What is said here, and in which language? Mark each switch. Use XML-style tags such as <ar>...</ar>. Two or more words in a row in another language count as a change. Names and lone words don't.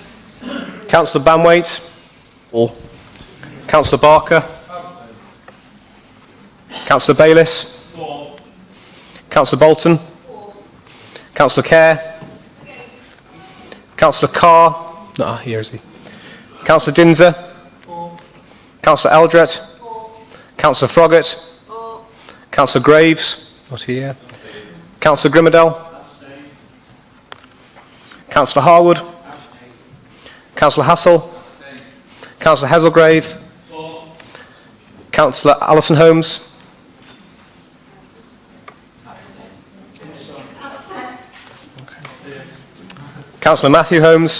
<en>Councillor Banwaite. For. Councillor Barker. Councillor Bayliss. Councillor Bolton. Councillor Kerr. Councillor Carr. Here is he. Councillor Dinser. Councillor Eldred. Councillor Froggatt. Councillor Graves. Not here. Councillor Grimmadell. Councillor Harwood. Councillor Hassel. Councillor Hazelgrave. Councillor Alison Holmes. Councillor Matthew Holmes.</en>